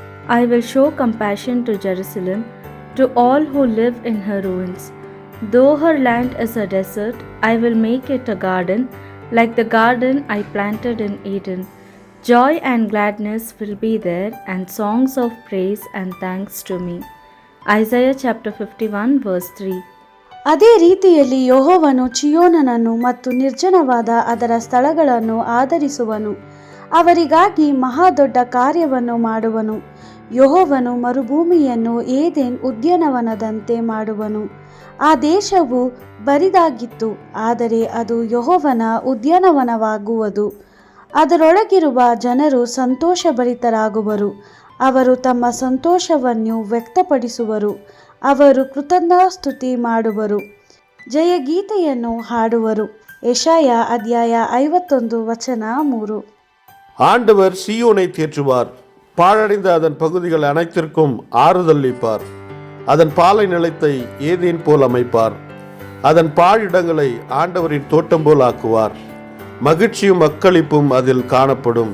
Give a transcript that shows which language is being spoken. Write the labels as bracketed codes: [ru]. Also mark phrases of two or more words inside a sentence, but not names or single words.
[en] I will show compassion to Jerusalem, to all who live in her ruins. Though her land is a desert, I will make it a garden, like the garden I planted in Eden. Joy and gladness will be there, and songs of praise and thanks to me. Isaiah chapter 51 verse 3. [kn] ಅದೇ ರೀತಿಯಲ್ಲಿ ಯೆಹೋವನು ಚಿಯೋನನನ್ನು ಮತ್ತು ನಿರ್ಜನವಾದ ಅದರ ಸ್ಥಳಗಳನ್ನು ಆದರಿಸುವನು. ಅವರಿಗಾಗಿ ಮಹಾದೊಡ್ಡ ಕಾರ್ಯವನ್ನು ಮಾಡುವನು. ಯೆಹೋವನು ಮರುಭೂಮಿಯನ್ನು ಏದೆನ್ ಉದ್ಯಾನವನದಂತೆ ಮಾಡುವನು. ಆ ದೇಶವು ಬರಿದಾಗಿತ್ತು, ಆದರೆ ಅದು ಯೆಹೋವನ ಉದ್ಯಾನವನವಾಗುವುದು. ಅದರೊಳಗಿರುವ ಜನರು ಸಂತೋಷಭರಿತರಾಗುವರು. ಅವರು ತಮ್ಮ ಸಂತೋಷವನ್ನು ವ್ಯಕ್ತಪಡಿಸುವರು. ಅವರು ಕೃತಜ್ಞಾಸ್ತುತಿ ಮಾಡುವರು, ಜಯಗೀತೆಯನ್ನು ಹಾಡುವರು. ಯೆಶಾಯ ಅಧ್ಯಾಯ 51 ವಚನ 3. [ta] ஆண்டவர் சீயோனை தேற்றுவார், பாழடைந்த அதன் பகுதிகள் அனைத்திற்கும் ஆறுதலிப்பார். அதன் பாலை நிலத்தை ஏதேன் போல் அமைப்பார். அதன் பாழிடங்களை ஆண்டவரின் தோட்டம் போல் ஆக்குவார். மகிழ்ச்சியும் அக்களிப்பும் அதில் காணப்படும்.